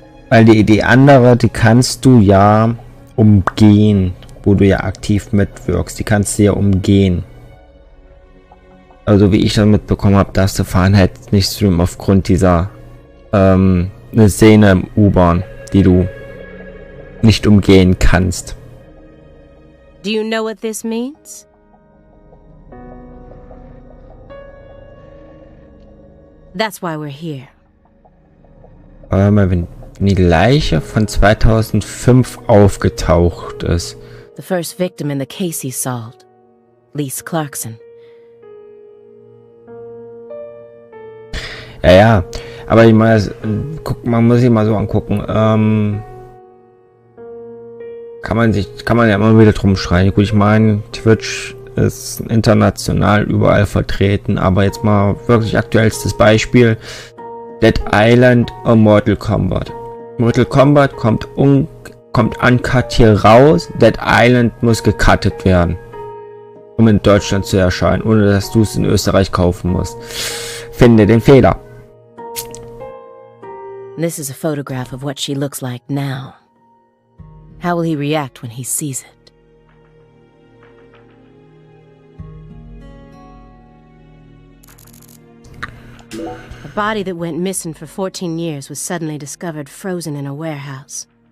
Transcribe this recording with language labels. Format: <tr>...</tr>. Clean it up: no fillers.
<de>Weil die andere, die kannst du ja umgehen, wo du ja aktiv mitwirkst. Die kannst du ja umgehen. Also wie ich dann mitbekommen habe, darfst du Fahrenheit nicht streamen aufgrund dieser eine Szene im U-Bahn, die du nicht umgehen kannst.</de> <en>Do you know what this means? That's why we're here.</en> <de>Wenn die Leiche von 2005 aufgetaucht ist.</de> <en>The first victim in the case he solved, Lise Clarkson.</en> <de>Ja, aber ich meine, man muss sich mal so angucken. Kann man ja immer wieder drum schreien. Gut, ich meine, Twitch ist international überall vertreten, aber jetzt mal wirklich aktuellstes Beispiel. Dead Island und Mortal Kombat. Mortal Kombat kommt uncut hier raus. Dead Island muss gecuttet werden, um in Deutschland zu erscheinen, ohne dass du es in Österreich kaufen musst. Finde den Fehler.</de> <en>This is a photograph of what she looks like now. How will he react when he sees it? A body that went missing for 14 years was suddenly discovered frozen in a warehouse.</en>